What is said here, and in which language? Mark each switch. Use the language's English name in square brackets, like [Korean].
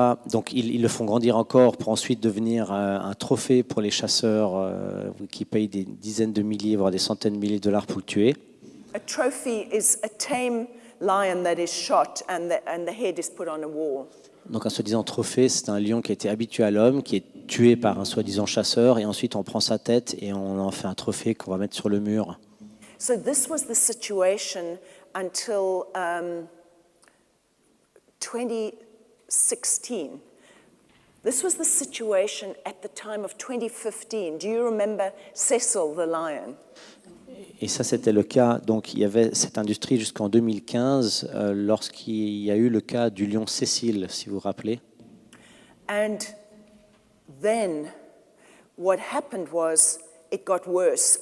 [French] Donc ils le font grandir encore pour ensuite devenir un trophée pour les chasseurs qui payent des dizaines de milliers, voire des centaines de milliers de dollars pour le tuer. [English] A trophy is a tame lion that is shot and the head is put on a wall. [French] Donc un soi-disant trophée, c'est un lion qui a été habitué à l'homme, qui est tué par un soi-disant chasseur, et ensuite on prend sa tête et on en fait un trophée qu'on va mettre sur le mur. [English] So this was the situation until 2016. This was the situation at the time of 2015. Do you remember Cecil the lion? [French] Et ça, c'était le cas. Donc, il y avait cette industrie jusqu'en 2015, lorsqu'il y a eu le cas du lion Cécile, si vous vous rappelez. [English] And then what happened was it got worse.